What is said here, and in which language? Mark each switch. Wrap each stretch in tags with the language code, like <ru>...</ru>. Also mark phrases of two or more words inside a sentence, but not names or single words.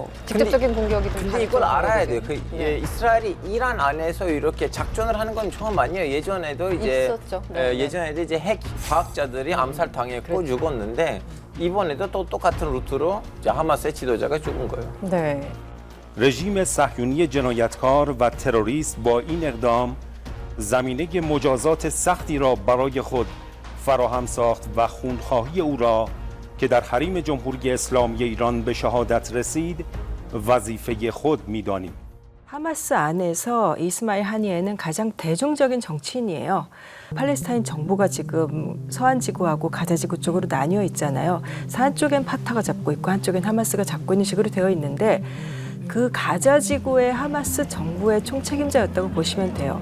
<ko>직접적인 공격이 좀 근데 이걸 알아야 돼요. 예. 이스라엘이 이란 안에서 이렇게 작전을 하는 건 처음 아니에요. 예전에도 이제 있었죠. 네. 예전에도 이제 핵 과학자들이 암살당했고 죽었는데 이번에도 또 똑같은 루트로 이제 하마스의 지도자가 죽은 거예요. 네.</ko> <fa>رژیم صهیونی جنایتکار و تروریست با این اقدام زمینه مجازات سختی را برای خود فراهم ساخت و خونخواهی او را که در حریم جمهوری اسلامی ایران به شهادت رسید وظیفه خود می‌دانیم.</fa> <ko>하마스 안에서 이스마일 하니에는 가장 대중적인 정치인이에요. 팔레스타인 정부가 지금 서한 지구하고 가자 지구 쪽으로 나뉘어 있잖아요. 한쪽엔 파타가 잡고 있고 한쪽엔 하마스가 잡고 있는 식으로 되어 있는데 그 가자 지구의 하마스 정부의 총책임자였다고 보시면 돼요.</ko>